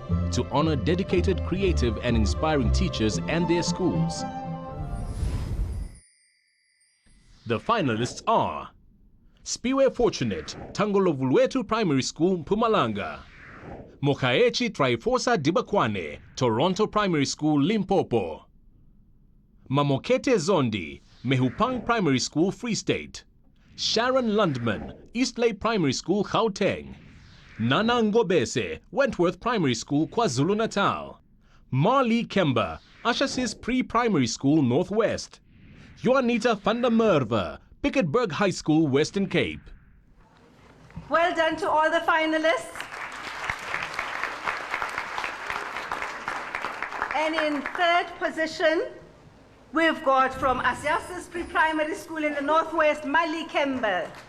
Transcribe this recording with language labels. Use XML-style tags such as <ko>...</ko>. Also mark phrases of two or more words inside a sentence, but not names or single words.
<en>to honor dedicated, creative and inspiring teachers and their schools. The finalists are Spiwe Fortunate, Tangolovulwetu Primary School, Mpumalanga. Mokaechi Triforsa Dibakwane, Toronto Primary School, Limpopo. Mamokete Zondi, Mehupang Primary School, Free State. Sharon Lundman, Eastlake Primary School, Gauteng. Nana Ngobese, Wentworth Primary School, KwaZulu-Natal. Marley Kemba, Ashasis Pre-Primary School, Northwest. Juanita van der Merwe, Piketberg High School, Western Cape. Well done to all the finalists. And in third position, we've got from Asiasis Pre-Primary School in the Northwest, Mali Kemba.</en>